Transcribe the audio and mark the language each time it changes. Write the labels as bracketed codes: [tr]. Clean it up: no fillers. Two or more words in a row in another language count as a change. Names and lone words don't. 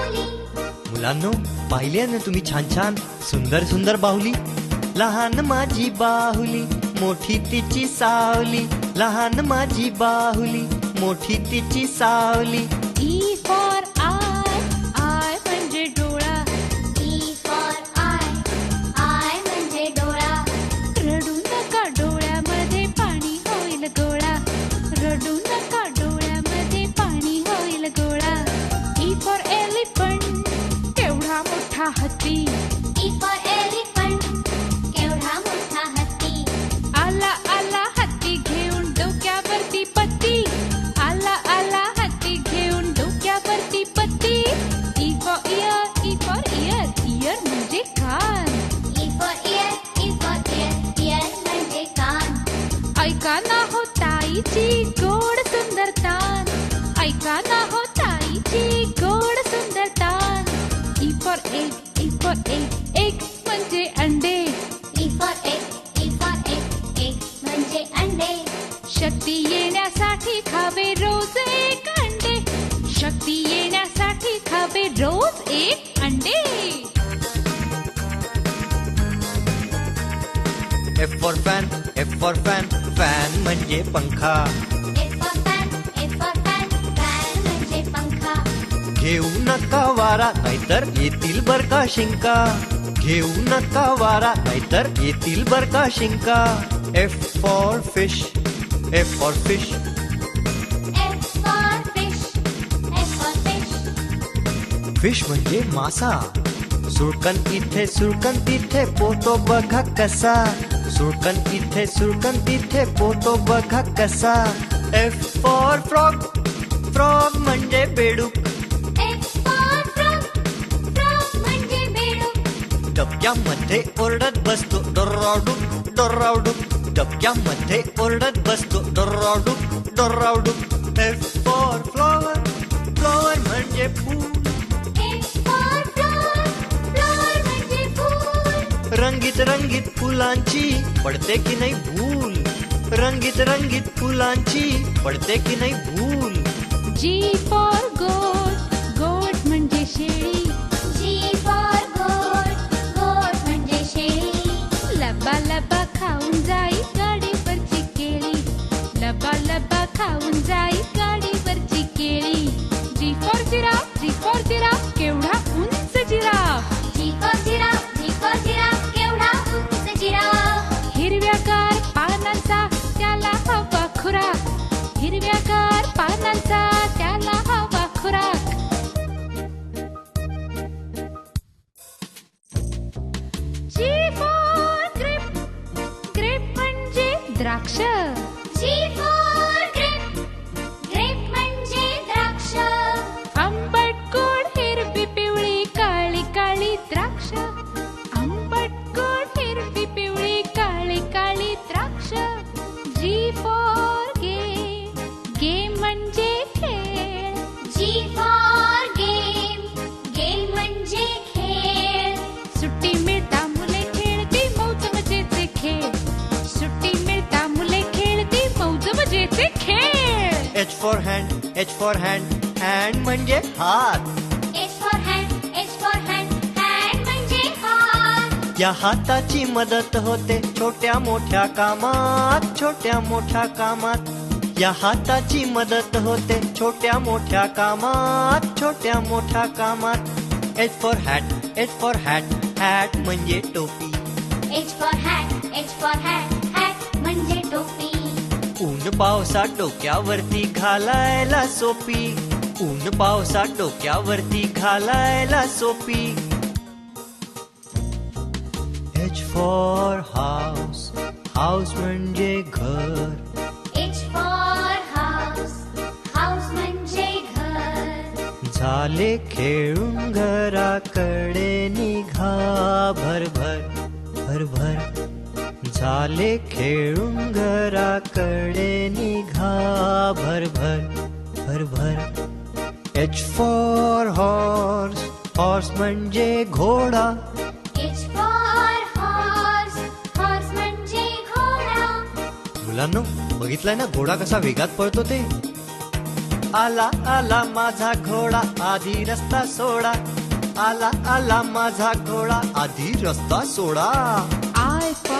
[mr] मुलांनो, पाहिले ना तुम्ही छान छान सुंदर सुंदर बाहुली. लहान माझी बाहुली मोठी तिची सावली, लहान माझी बाहुली मोठी तिची सावली. [en] E for eye, eye [mr] म्हणजे डोळा. [en] E for eye [mr] म्हणजे डोळा. रडू नका डोळ्यामध्ये पाणी होईल गोळा. रडू नका डोळ्यामध्ये पाणी होईल गोळा. [en] E for elephant, [mr] केवढा मोठा हत्ती. [en] E for elephant, [mr] केवढा मोठा हत्ती. आला आला हत्ती घेऊन डोक्यावरती पत्ती. आला आला हत्ती घेऊन डोक्यावरती पत्ती. [en] E for ear, E for ear, ear [mr] म्हणजे कान. [en] E for ear, ear [mr] म्हणजे कान. ऐका ना हो ताईची गोड सुंदर तान. ऐका ना हो ताईची गोड सुंदर तान. [en] E for egg, E for egg, egg [mr] म्हणजे अंडे. [en] E for egg [mr] म्हणजे अंडे. शक्ती येण्यासाठी खावे रोज एक अंडे. शक्ती येण्यासाठी खावे रोज एक अंडे. [en] F for fan, F for fan, fan [mr] म्हणजे पंखा. [en] F for fan, fan [mr] म्हणजे पंखा. घेऊ नका वारा नाहीतर येतील बर का शिंका. घेऊ नका वारा नाहीतर येतील बर का शिंका. [en] F for fish, F for fish, F for fish, [mr] fish म्हणजे मासा. सुळकन इथे सुळकन तिथे पोतो बघा कसा. सुळकन इथे सुळकन तिथे पोतो बघा कसा. [en] F for frog, frog [mr] म्हणजे बेडूक. [en] F for frog [mr] म्हणजे बेडूक. डबक्यामध्ये ओरडत बसतो डोरावडूक डोरावडूक. डबक्यामध्ये ओरडत बसतो डोरावडूक डोरावडूक. [en] F for flower, flower [mr] म्हणजे फूल. [en] F for flower [mr] म्हणजे फूल. रंगीत रंगीत फुलांची पडते की नाही भूल. रंगीत रंगीत फुलांची पडते की नाही भूल. [en] G for goat, goat [mr] म्हणजे शेळी. [en] G for goat [mr] म्हणजे शेळी. लबा लबा खाऊन जाई गाडीवरची केळी. लबा लबा खाऊन जाई गाडीवरची केळी. [en] G for giraffe, G for giraffe, [mr] केवढा उंच जिराफ. [en] G for giraffe, [mr] केवढा उंच जिराफ. हिरव्यागार पानांचा त्याला हवा खुराक. हिरव्यागार पानांचा त्याला हवा खुराक. [en] G for grape, grape [mr] म्हणजे द्राक्ष. [en] G for grape [mr] म्हणजे द्राक्ष. आंबट गोड हिरवी पिवळी काळी काळी द्राक्ष. आंबट गोड हिरवी पिवळी काळी काळी द्राक्ष. [en] G for game, game [mr] म्हणजे खेळ. [en] G for game [mr] म्हणजे खेळ. सुट्टी मिळता मुले खेळती मौज मजेचे खेळ. सुट्टी मिळता मुले खेळती मौज मजेचे खेळ. [en] H for hand, H for hand, hand [mr] म्हणजे हात. [en] H for hand [mr] म्हणजे हात. या हाताची मदत होते छोट्या मोठ्या कामात. छोट्या मोठ्या कामात या हाताची मदत होते छोट्या मोठ्या कामात. छोट्या मोठ्या कामात. [en] H for hat, H for hat, hat [mr] म्हणजे टोपी. [en] H for hat [mr] म्हणजे टोपी. ऊन पावसात डोक्यावरती घालायला सोपी. ऊन पावसात डोक्यावरती घालायला सोपी. [en] H for house, house [mr] म्हणजे घर. [en] H for house [mr] म्हणजे घर. झाले खेळून घराकडे निघा भरभर भरभर. झाले खेळून घराकडे निघा भरभर भरभर. [en] H for horse, horse [mr] म्हणजे घोडा. [en] H for horse [mr] म्हणजे घोडा. मुलांनो बघितलंय ना घोडा कसा वेगात पळतो ते. आला आला माझा घोडा आधी रस्ता सोडा. आला आला माझा घोडा आधी रस्ता सोडा. I